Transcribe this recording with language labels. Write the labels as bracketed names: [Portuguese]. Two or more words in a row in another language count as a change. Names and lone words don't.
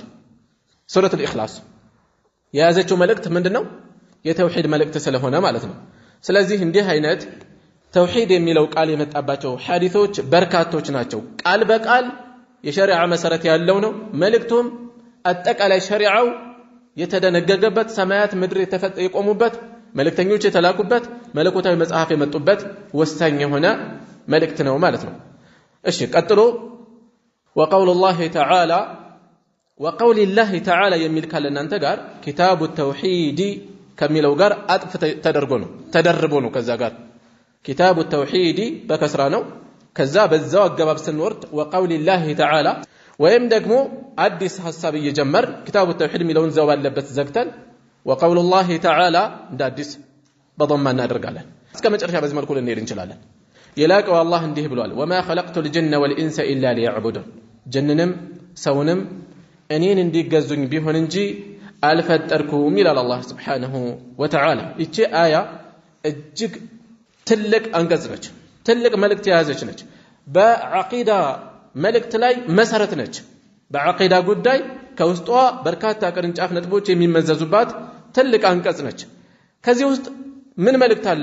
[Amharic] ሱረቱል ኢኽላስ። የያዘችው መልእክት ምንድነው? የተውሂድ መልእክት ስለሆነ ማለት ነው። ስለዚህ እንዲህ አይነት ተውሂድ የሚለው ቃል የመጣባቸው ሐዲሶች በርካቶች ናቸው። ቃል በቃል የሸሪዓ መሰረት ያለው ነው። መልእክቱም አጠቃላይ ሸሪዓው የተደነገገበት ሰማያት ምድር የቆሙበት መልእክተኞች የተላኩበት መለኮታዊ መጽሐፍ የመጡበት ወሳኝ የሆነ መልእክት ነው ማለት ነው። እሺ ቀጥሎ [Arabic] وقول الله تعالى وقول الله تعالى [Amharic] የሚል ካለ እናንተ ጋር ኪታቡ ተውሂድ ከሚለው ጋር አጥፍ ተደርቦ ነው ከዛ ጋር ኪታቡ ተውሂድ በከስራ ነው። ከዛ በዛው አገባብ ስንወርድ [Arabic] وقول الله تعالى [Amharic] ወይም ደግሞ አዲስ ሐሳብ እየጀመር ኪታቡ ተውሂድ የሚለውን ዘው ባለበት ዘግተን [Arabic] وقول الله تعالى [Amharic] እንደ አዲስ በضم እናደርጋለን። እስከ መጨረሻ በዚህ መልኩ ልንሄድ እንችላለን። የላቀው አላህ እንዲህ ብሏል [Arabic] وما خلقت الجن والانس الا ليعبدون [Amharic] ጀንንም ሰውንም እኔን እንዲገዙኝ ቢሆን እንጂ አልፈጠርኩም ይላል አላህ [Arabic] سبحانه وتعالى። [Amharic] እቺ አያ እጅግ ትልቅ አንቀጽ ነች፣ ትልቅ መልእክት የያዘች ነች። በዐቂዳ መልእክት ላይ መሰረት ነች። በዐቂዳ ጉዳይ ከውስጧ በርካታ ቅርንጫፍ ነጥቦች የሚመዘዙባት ትልቅ አንቀጽ ነች። ከዚህ ውስጥ ምን መልእክት አለ?